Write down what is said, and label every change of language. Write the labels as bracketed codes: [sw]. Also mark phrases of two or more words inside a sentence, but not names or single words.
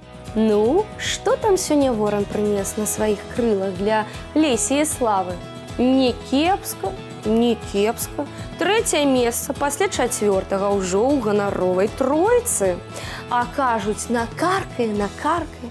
[ru] Ну, что там сегодня ворон принес на своих крылах для Лесі і Славы? [be] Не кепска, не кепска. [ru] Третье место [be] пасля чацвёртага ўжо ў ганаровай тройцы. А кажуць, накаркае, накаркае.